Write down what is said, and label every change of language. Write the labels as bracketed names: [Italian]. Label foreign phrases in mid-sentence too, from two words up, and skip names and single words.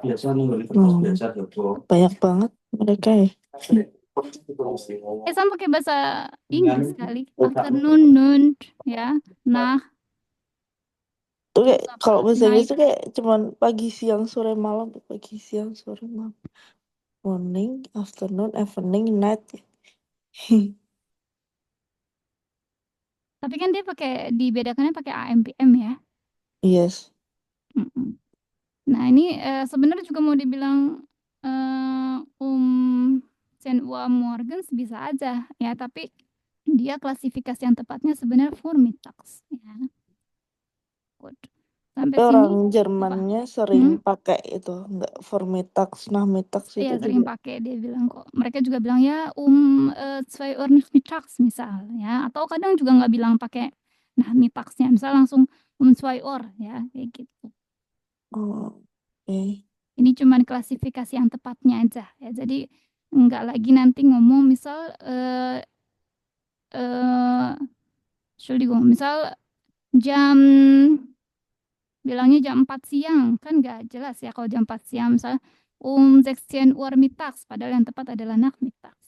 [Indonesian] Banyak banget mereka ya. sama pakai bahasa Inggris kali. [English] Afternoon, noon ya. Nah, [Indonesian] Tuh kayak Apa? kalau bahasa Inggris [English] Night. [Indonesian] tuh kayak cuman pagi, siang, sore, malam, pagi, siang, sore, malam. [English] Morning, afternoon, evening, night. [Indonesian] Tapi kan dia dibedakannya pakai AM PM ya. [English] Yes. Mm-mm. [Indonesian] Nah, ini sebenarnya juga mau dibilang Senua Morgens bisa aja ya, tapi dia klasifikasi yang tepatnya sebenarnya Vormittags ya. Good. Sampai Tapi sini orang apa? Jermannya sering pakai itu, enggak [German] vormittags, nachmittags [Indonesian] Iya, itu sering juga. pakai, dia bilang kok. Mereka juga bilang ya [German] 2 Uhr nachmittags [Indonesian] misal ya, atau kadang juga nggak bilang pakai nachmittagsnya, misal langsung 2 Uhr ya, kayak gitu. Oh, oke. Ini cuman klasifikasi yang tepatnya aja ya. Jadi nggak lagi nanti ngomong misal Entschuldigung, misal jam bilangnya jam 4 siang, kan nggak jelas ya kalau jam 4 siang misal [German] 16 Uhr mittags, [Indonesian] padahal yang tepat adalah nachmittags.